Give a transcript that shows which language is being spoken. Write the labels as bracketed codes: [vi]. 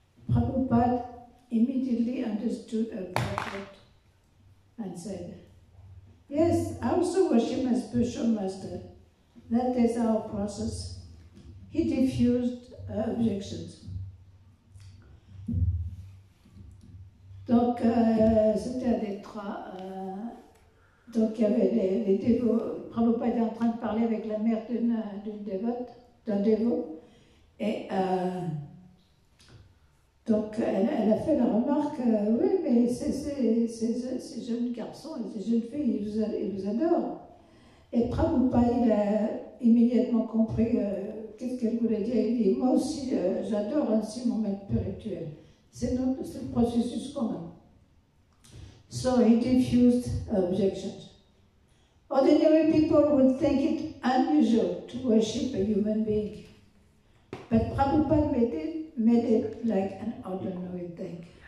[en] Prabhupada immediately understood her purport and said, "Yes, I also worship my spiritual master. That is our process." He diffused her objections. [fr] Donc, c'était un des trois. Donc, il y avait les dévots. Prabhupada était en train de parler avec la mère d'une dévote, d'un dévot. Et donc, elle a fait la remarque oui, mais ces jeunes garçons et ces jeunes filles, ils vous adorent. Et Prabhupada, il a immédiatement compris qu'est-ce qu'elle voulait dire. Il dit, moi aussi, j'adore ainsi mon maître spirituel. C'est le processus commun. [en] So he diffused objections. Ordinary people would think it unusual to worship a human being. But Prabhupada made it like an ordinary thing.